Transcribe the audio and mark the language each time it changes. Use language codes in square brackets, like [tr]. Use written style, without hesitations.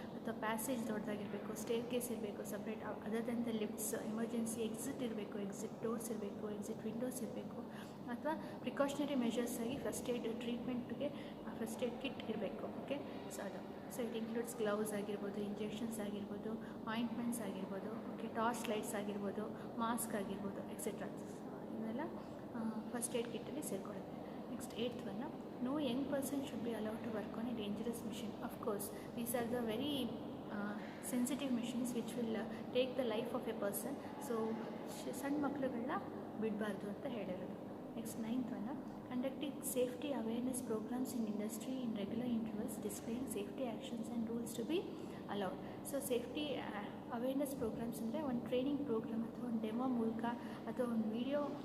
[kn] ಅಥವಾ ಪ್ಯಾಸೇಜ್ ದೊಡ್ಡದಾಗಿರಬೇಕು, stair case ಇರಬೇಕು separate, [en] other than the lifts, [kn] emergency exit ಇರಬೇಕು, ಎಕ್ಸಿಟ್ ಡೋರ್ಸ್ ಇರಬೇಕು, ಎಕ್ಸಿಟ್ ವಿಂಡೋಸ್ ಇರಬೇಕು, ಅಥವಾ ಪ್ರಿಕಾಷನರಿ ಮೆಷರ್ಸ್ ಆಗಿ first aid ಟ್ರೀಟ್ಮೆಂಟ್ಗೆ first aid kit ಇರಬೇಕು. ಓಕೆ, ಸೊ ಅದು. [en] so it includes [kn] ಗ್ಲೌಸ್ ಆಗಿರ್ಬೋದು, ಇಂಜೆಕ್ಷನ್ಸ್ ಆಗಿರ್ಬೋದು, ಆಯಿಂಟ್ಮೆಂಟ್ಸ್ ಆಗಿರ್ಬೋದು, ಓಕೆ, ಟಾರ್ಚ್ ಲೈಟ್ಸ್ ಆಗಿರ್ಬೋದು, ಮಾಸ್ಕ್ ಆಗಿರ್ಬೋದು, ಎಕ್ಸೆಟ್ರಾ. ಇದೆಲ್ಲ first aid ಕಿಟ್ಟಲ್ಲಿ ಸೇರಿಕೊಳ್ಳುತ್ತೆ. [en] Next eighth one, no young person should be allowed to work on a dangerous machine. Of course, these are the very sensitive machines which will take the life of a person. [kn] So ಸಣ್ಣ ಮಕ್ಕಳುಗಳನ್ನ ಬಿಡಬಾರ್ದು ಅಂತ ಹೇಳಿರೋದು. [en] Next ninth one, conducting safety awareness programs in industry in regular intervals, displaying safety actions and rules to be allowed. [kn] So safety awareness programmes ಅಂದರೆ ಒಂದು training programme ಅಥವಾ ಒಂದು demo ಮೂಲಕ ಅಥವಾ ಒಂದು ವಿಡಿಯೋ